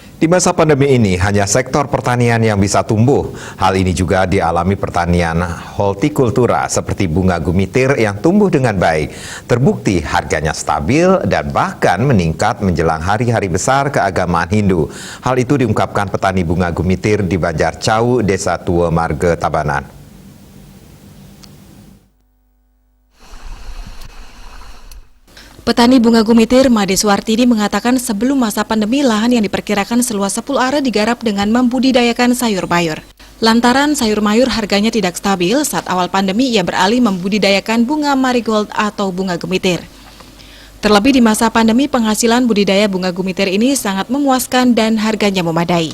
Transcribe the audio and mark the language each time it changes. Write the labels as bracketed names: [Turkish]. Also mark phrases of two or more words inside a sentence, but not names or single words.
[Indonesian] Di masa pandemi ini, hanya sektor pertanian yang bisa tumbuh. Hal ini juga dialami pertanian hortikultura seperti bunga gumitir yang tumbuh dengan baik. Terbukti harganya stabil dan bahkan meningkat menjelang hari-hari besar keagamaan Hindu. Hal itu diungkapkan petani bunga gumitir di Banjar Cau, Desa Tua Marga, Tabanan. Petani bunga gumitir Made Suwartini mengatakan sebelum masa pandemi lahan yang diperkirakan seluas 10 are digarap dengan membudidayakan sayur mayur. Lantaran sayur mayur harganya tidak stabil, saat awal pandemi ia beralih membudidayakan bunga marigold atau bunga gumitir. Terlebih di masa pandemi penghasilan budidaya bunga gumitir ini sangat memuaskan dan harganya memadai.